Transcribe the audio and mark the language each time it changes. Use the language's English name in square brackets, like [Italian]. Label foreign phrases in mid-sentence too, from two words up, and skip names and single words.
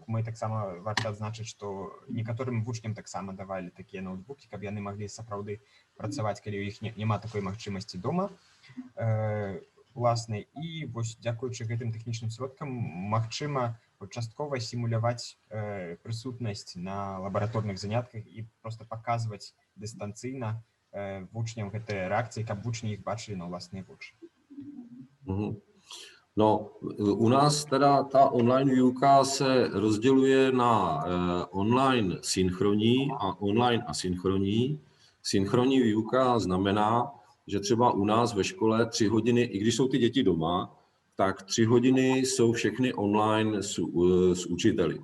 [Belarusian] Мы таксама варта адзначыць, што некаторым вучням таксама давалі такія ноутбукі, каб яны маглі сапраўды працаваць, калі ў іх няма такой магчымасці дома уласнай. І вось дзякуючы гэтым тэхнічным сродкам магчыма часткова сімуляваць прысутнасць на лабараторных занятках і проста паказваць дыстанцыйна вучням гэтыя рэакцыі, каб вучні іх бачылі на ўласныя вочы? [Czech] No, u nás teda ta online výuka se rozděluje na online synchronní a online asynchronní. Synchronní výuka znamená, že třeba u nás ve škole 3 hodiny, i když jsou ty děti doma, tak 3 hodiny jsou všechny online s učiteli.